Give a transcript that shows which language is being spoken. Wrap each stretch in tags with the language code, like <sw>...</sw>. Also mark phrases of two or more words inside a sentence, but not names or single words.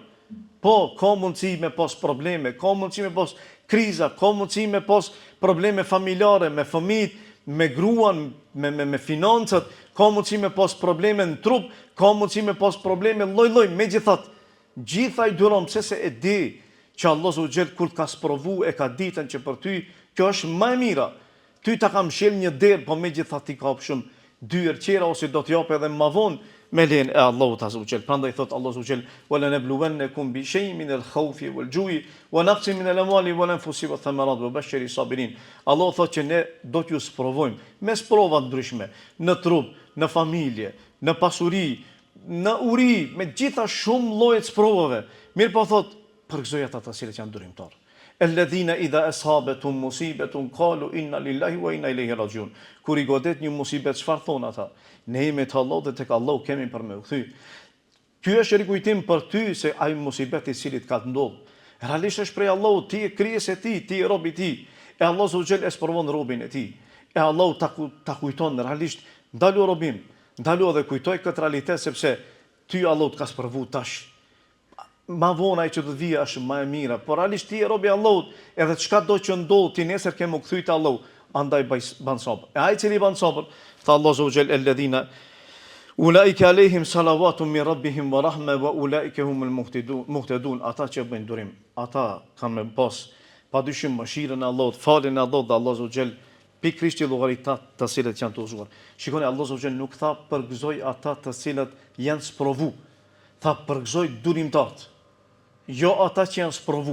<sq>Po, ka mundësi me pas probleme, ka mundësi me pas kriza, ka mundësi me pas probleme familjare, me fëmijët, me gruan, me financat, ka mundësi me pas probleme në trup, ka mundësi me pas probleme lloj-lloj, megjithatë, gjitha i duron, pse se e di që Allah</sq> <ar>عز وجل</ar> <sq>kur ka sprovu e ka ditën që për ty, kjo është më e mira. Ty ta kam shel një derë, po megjithatë ti ka shumë dyer qera ose do të jap edhe më vonë me lejen e Allahut</sq> <ar>عز وجل.</ar> <sq>Prandaj thot Allah</sq> <ar>عز وجل: "ولنبلونكم بشيء من الخوف والجوع ونقص من الأموال والأنفس والثمرات وبشر الصابرين."</ar> <sq>Allah thot që ne do t'ju sprovojmë me sprova ndryshme, në trup, në familje, në pasuri, në uri, me gjitha shumë lloje sprovave. Mirë po thot, përgëzoj ata të cilët janë durimtar.</sq> <ar>الذين إذا أصابتهم مصيبة قالوا إنا لله وإنا إليه راجعون.</ar> <sq>Kur i godet një musibet, çfarë thon ata? Ne jemi te Allahu dhe tek Allahu kemi për me u kthy. Ky është rikujtim për ty se ai musibet i cili ka të ndodhur, realisht është prej Allahut, ti je krijesë e tij, ti je rob i tij. E Allahu</sq> <ar>عز وجل</ar> <sq>e sprovon robin e tij. E Allahu ta kujton realisht, ndalu robim, ndalu dhe kujtoj këtë realitet sepse ty Allahu të ka sprovu tash. Ma vonë ai që do të vijë është më e mira, por realisht ti je rob i Allahut, edhe çka do që ndodh ti nesër ke më kthyt Allahu, andaj ban sabër. E ai cili ban sabër, tha Allahu</sq> <ar>عز وجل الذين أولئك عليهم صلوات من ربهم ورحمة وأولئك هم المهتدون.</ar> <sq>Ata që bëjnë durim, ata kanë me pas padyshim mëshirën e Allahut, faljen e Allahut dhe Allahu</sq> <ar>عز وجل</ar> <sq>pikërisht llogarit të cilët janë të udhëzuar. Shikoni, Allahu</sq> <ar>عز وجل</ar> <sq>nuk tha përgëzoj ata të cilët janë sprovu, tha përgëzoj durimtarët. Jo ata që janë sprovu.</sq>